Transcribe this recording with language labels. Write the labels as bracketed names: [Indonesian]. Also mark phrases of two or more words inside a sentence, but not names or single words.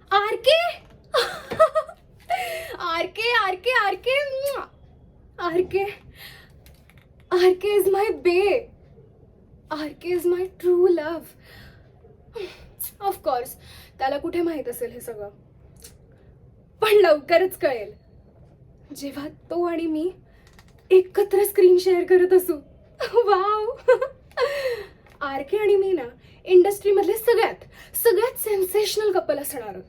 [English] RK RK RK RK RK RK is my bae. RK is my true love. [Marathi] ऑफकोर्स त्याला कुठे माहित असेल हे सगळं, पण लवकरच कळेल जेव्हा तो आणि मी एकत्र [English] screen share [Marathi] करत असू. वाव. आरके आणि मी ना इंडस्ट्रीमधले सगळ्यात [English] sensational couple [Marathi] असणार आहोत.